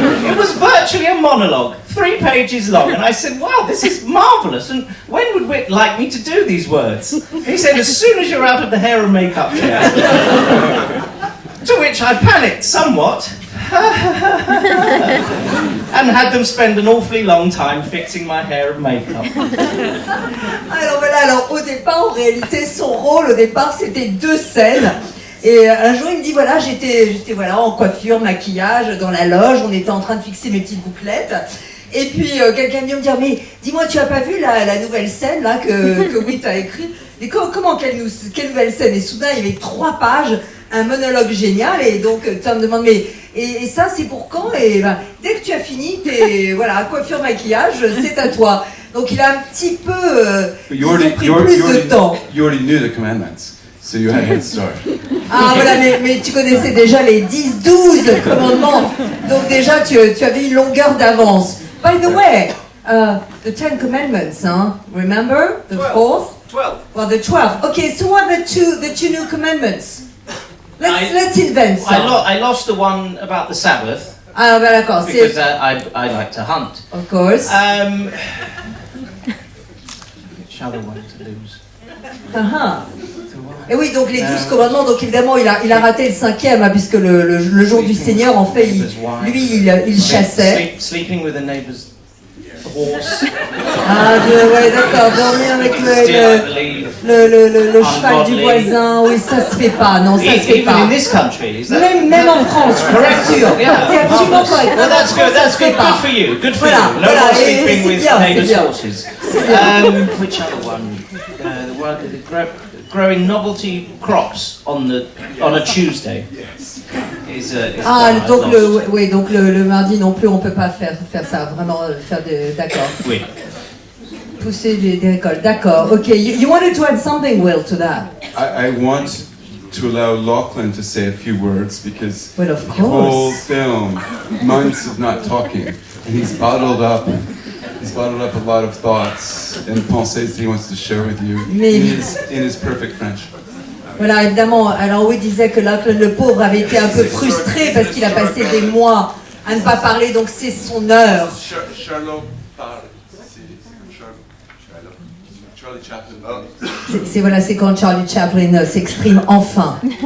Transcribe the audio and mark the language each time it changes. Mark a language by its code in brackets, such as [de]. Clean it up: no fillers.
[en] It was virtually a monologue, 3 pages long. And I said, "Wow, this is marvellous. And when would Witt like me to do these words?" And he said, "As soon as you're out of the hair and makeup chair." To which I panicked somewhat. And had them spend an awfully long time fixing my hair and makeup. [fr] Alors voilà, alors au départ, en réalité, son rôle, au départ, c'était 2 scènes. Et un jour, il me dit, voilà, j'étais voilà, en coiffure, maquillage, dans la loge, on était en train de fixer mes petites bouclettes. Et puis, quelqu'un vient me dire, mais dis-moi, tu as pas vu la nouvelle scène, là, que Witt a écrit? Et comment, quelle nouvelle scène? Et soudain, il y avait 3 pages, un monologue génial, et donc, tu me demandes, mais, et ça, c'est pour quand? Et ben, dès que tu as fini, voilà, coiffure, maquillage, c'est à toi. Donc, il a un petit peu, pris plus de temps. [en] You already knew the commandments, so you had a head start. [fr] Ah voilà, mais tu connaissais déjà les 10-12 commandements, donc déjà tu avais une longueur d'avance. [en] By the way, the 10 commandments, remember? The 4th? 12. Well, the 12th. Okay, so what are the two new commandments? Let's invent some. I lost the one about the Sabbath. [fr] Ah bah d'accord, [en] because I like to hunt. Of course. Which other one to lose? [fr] Et oui, donc les 12 commandements, donc évidemment il a raté le 5e, puisque le jour du Seigneur, en fait, il chassait. [en] Sleeping with a neighbor's horse. [fr] Ah ouais, d'accord, dormir avec le cheval du voisin, oui, ça se fait pas, non, ça se fait pas. [en] Even in this country, is that [fr] même en France, je suis sûr. C'est absolument correct. [en] Well, that's good. That's good. Good for you. Good for you. No more sleeping with neighbor's horses. Which other one? The growing novelty crops on a Tuesday. [fr] Donc le mardi non plus, on peut pas faire ça, vraiment d'accord. Oui. Pousser des récoltes, d'accord. [en] Okay, you wanted to add something, Will, to that? I want to allow Lachlan to say a few words because well, of the whole course. film, months of not talking, and he's bottled up a lot of thoughts and pensées that he wants to share with you in his perfect French. [fr] Voilà, évidemment, alors oui, disait que Lachlan le pauvre avait été un peu frustré parce qu'il a passé des mois à ne pas parler, donc c'est son heure. Charlotte parle. C'est comme Charlie Chaplin. C'est voilà, c'est quand Charlie Chaplin s'exprime enfin.